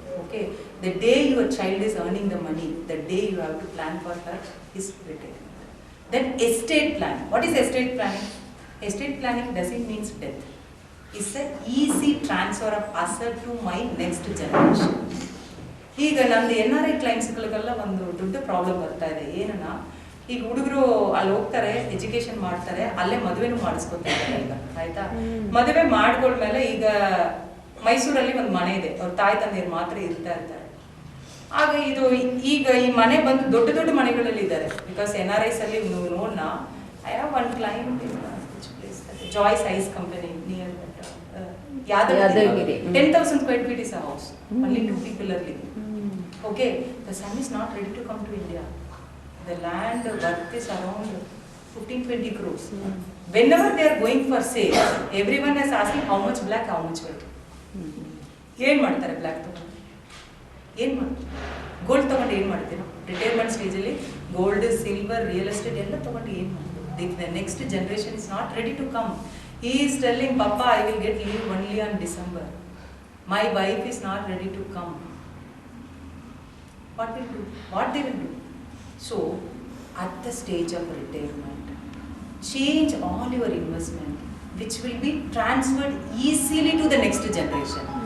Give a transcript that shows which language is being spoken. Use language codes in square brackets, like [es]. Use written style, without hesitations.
[en] Okay, the day your child is earning the money, the day you have to plan for her is retirement. Then estate planning. What is estate planning? Estate planning doesn't mean death. It's an easy transfer of asset to my next generation. [kn] ಈಗ ನಮ್ದು NRI ಕ್ಲೈಂಟ್ಸ್ಗಳಿಗೆಲ್ಲ ಒಂದು ದೊಡ್ಡ problem ಬರ್ತಾ ಇದೆ. ಏನನ್ನ ಈಗ ಹುಡುಗರು ಅಲ್ಲಿ ಹೋಗ್ತಾರೆ, ಎಜುಕೇಶನ್ ಮಾಡ್ತಾರೆ, ಅಲ್ಲೇ ಮದುವೆನೂ ಮಾಡಿಸ್ಕೊತಾರೆ ಈಗ, ಆಯ್ತಾ? ಮದುವೆ ಮಾಡ್ಕೊಳ್ಮೇಲೆ ಈಗ ಮೈಸೂರಲ್ಲಿ ಒಂದು ಮನೆ ಇದೆ, ಅವ್ರ ತಾಯಿ ತಂದೆಯರು ಮಾತ್ರ ಇರ್ತಾ ಇರ್ತಾರೆ. ಆಗ ಇದು ಈಗ ಈ ಮನೆ ಬಂದು ದೊಡ್ಡ ದೊಡ್ಡ ಮನೆಗಳಲ್ಲಿ ಇದ್ದಾರೆ. [en] because [kn] NRIs ಅಲ್ಲಿ ನೀವು ನೋಡ್ನ, [en] I have one client Joyce his company near Yadaviri. 10,000 square feet is a house. Only 2 people are living. Okay, the son is not ready to come to India. The land worth is around 15-20 crores. Whenever they are going for sale, everyone is asking how much black, how much white. [kn] ಏನು ಮಾಡ್ತಾರೆ black ತಗೊಂಡು? ಏನು ಮಾಡ್ತಾರೆ? Gold ತಗೊಂಡು ಏನು ಮಾಡ್ತೀರಾ? Retirement ಸ್ಟೇಜಲ್ಲಿ gold, silver, real estate ಎಲ್ಲ ತಗೊಂಡು ಏನು ಮಾಡ್ತೀವಿ? [en] The next generation is not ready to come. He is telling, Papa, I will get leave only on December. My wife is not ready to come. What will do? What they will do? So, at the stage of retirement, change all your investment, which will be transferred easily to the next generation.